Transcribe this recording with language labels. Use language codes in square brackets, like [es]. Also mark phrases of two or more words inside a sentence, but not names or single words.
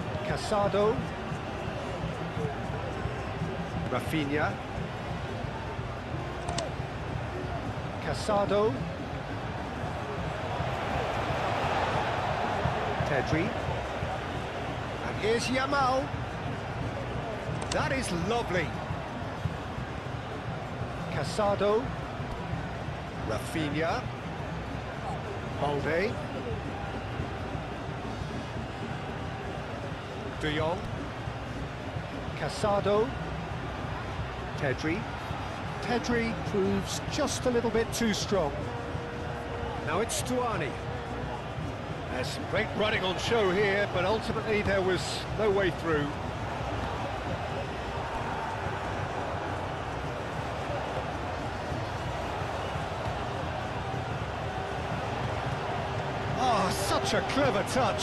[en] Casado. Rafinha. Casado. Pedri. And here's Yamal. That is lovely. Casado. Rafinha. Balde. De Jong. Casado. Pedri. Pedri proves just a little bit too strong. Now it's Stuani. There's some great running on show here, but ultimately there was no way through. Oh, such a clever touch.